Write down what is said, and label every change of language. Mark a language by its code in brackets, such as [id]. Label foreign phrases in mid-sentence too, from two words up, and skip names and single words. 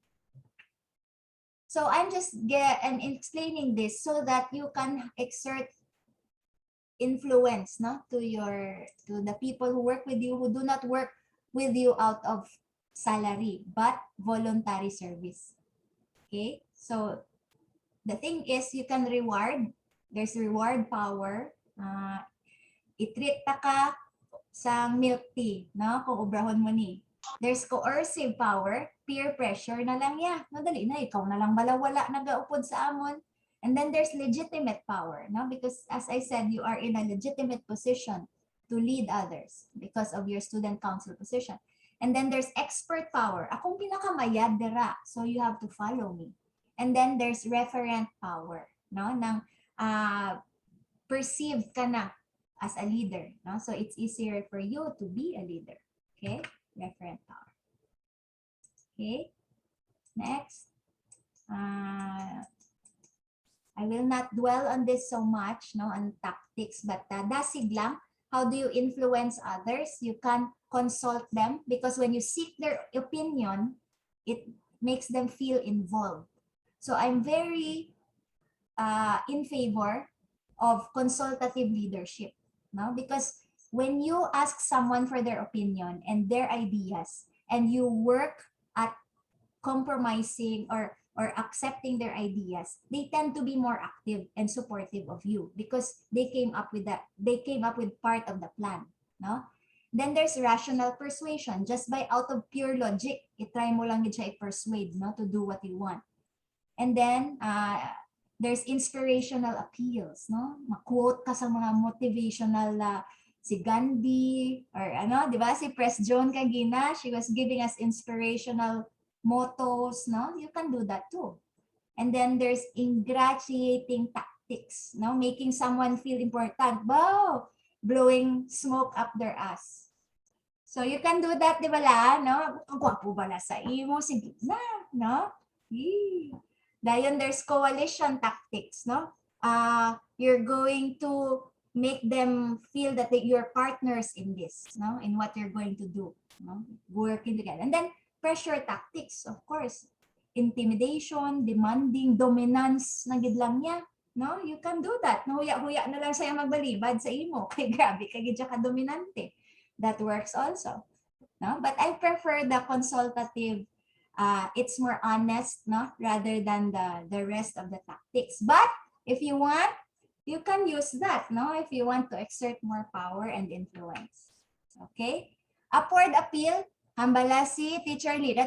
[en] So I'm just explaining this so that you can exert influence, no, to the people who work with you, who do not work with you out of salary but voluntary service. Okay, so the thing is, you can reward. There's reward power. [hil] I-treat ta ka sa [en] milk tea, [hil] no? Kung obrahon mo ni. [en] There's coercive power, peer pressure [hil] na lang ya. Madali na, ikaw na lang balawala nagaupod sa amon. [en] And then there's legitimate power, no? Because as I said, you are in a legitimate position to lead others because of your student council position. And then there's expert power. [hil] Akong pinakamayad dira, [en] so you have to follow me. And then there's referent power, no? [hil] Nang perceived ka na [en] as a leader, [hil] no? [en] So it's easier for you to be a leader. Okay? Referent power. Okay? Next. I will not dwell on this so much, no, on tactics, but [hil] dasig lang. [en] How do you influence others? You can consult them because when you seek their opinion, it makes them feel involved. So I'm very in favor of consultative leadership, no? Because when you ask someone for their opinion and their ideas, and you work at compromising or accepting their ideas, they tend to be more active and supportive of you because they came up with part of the plan, no? Then there's rational persuasion. Just by out of pure logic, [hil] i-try mo lang siya i-persuade, [en] no, to do what you want. And then there's inspirational appeals, no? [hil] Ma-quote ka sa mga motivational si Gandhi or ano, di ba? Si Pres Joan Kagina, [en] she was giving us inspirational mottos, no? You can do that too. And then there's ingratiating tactics, no? Making someone feel important. Wow! Blowing smoke up their ass. So you can do that, [hil] di ba la? No? Ang gwapo ba la sa imo? Sige na, no? [en] Then there's coalition tactics, no? You're going to make them feel that you're partners in this, no? In what you're going to do, no? Working together. And then pressure tactics, of course. Intimidation, demanding, dominance, [hil] nagid lang niya, no? [en] You can do that. [hil] No, huya-huya na lang siya magbalibad sa imo. Kay grabe, kay gidya ka dominante. [en] That works also, no? But I prefer the consultative. It's more honest, no, rather than the rest of the tactics. But if you want, you can use that, no, if you want to exert more power and influence. Okay? Upward appeal, [hil] hambala si Teacher Lida.